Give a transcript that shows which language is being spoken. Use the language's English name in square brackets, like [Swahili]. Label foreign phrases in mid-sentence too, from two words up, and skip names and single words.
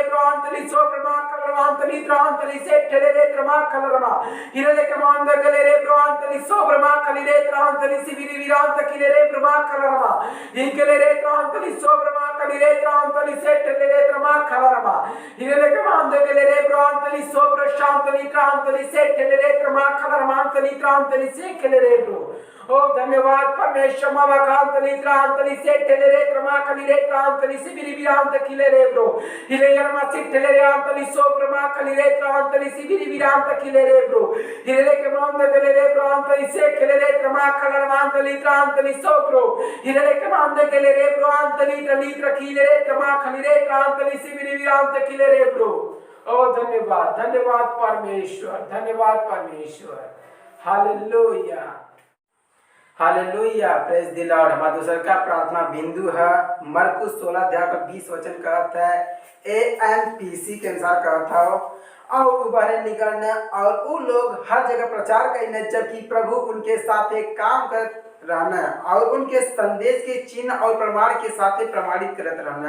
[Hindi] ब्रो आंतली सो प्रमा खलरमांतली त्रांतली से ठेलेरे त्रमा खलरमा हिरेले के मांद गलेरे ब्रो आंतली सो प्रमा खलिरे त्रांतली से विरांत खिलेरे ब्रमा खलरमा ही केलेरे त्रांतली सो प्रमा खलिरे त्रांतली से ठेलेरे त्रमा खलरमा हिरेले के मांद गलेरे ब्रो आंतली सो प्र शांतली त्रांतली से ठेलेरे त्रमा खलरमांतली त्रांतली से खिलेरे ब्रो ओ धन्यवाद परमेश्वर मामा कांतली त्रांतली से ठेले त्रमा खली रे त्रांतली सिबिरी विरांत खिले रे ब्रो हिले यरमा सिट ठेले रे आंतली सो प्रमा खली रे त्रांतली सिबिरी विरांत खिले रे ब्रो हिले के मांद गले रे ब्रो आंतली से खिले रे त्रमा खलर मांतली त्रांतली सो ब्रो हिले के मांद गले रे ब्रो आंतली तली खिले रे त्रमा खली रे त्रांतली सिबिरी विरांत खिले रे ब्रो ओ धन्यवाद धन्यवाद परमेश्वर धन्यवाद परमेश्वर हालेलुया हालेलुया [English] praise the Lord. [Hindi] हमारा दूसरा का प्रार्थना बिंदु है मरकुस 16 अध्याय का 20 वचन का अर्थ है ANPC के अनुसार का अर्थ है और उबारे निकलने और वो लोग हर जगह प्रचार करने जबकि प्रभु उनके साथ काम कर रहना और उनके संदेश के चिन्ह और प्रमाण के साथ प्रमाणित करते रहना।